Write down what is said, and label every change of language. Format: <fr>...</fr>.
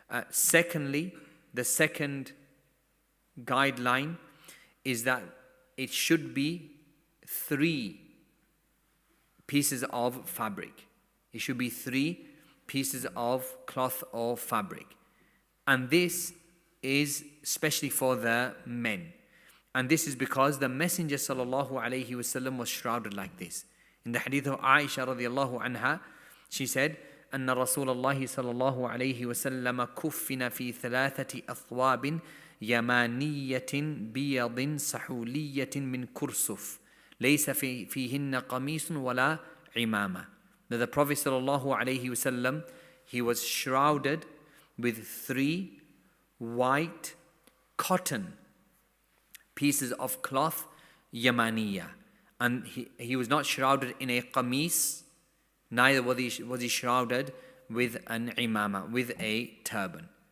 <en>Secondly, the second guideline is that it should be 3 pieces of fabric. It should be 3 pieces of cloth or fabric. And this is especially for the men. And this is because the Messenger ﷺ was shrouded like this. In the hadith of Aisha radiallahu anha, she said,</en> <ar>أن رسول الله صلى الله عليه وسلم كفن في 3 أثواب يمانية بيض سحولية من كرسف ليس فيهن قميص ولا عمامة.</ar> <en>That the Prophet sallallahu alaihi wasallam, he was shrouded with 3 white cotton pieces of cloth, yamaniya, and he was not shrouded in a qamis, neither was he shrouded with an imama, with a turban.</en>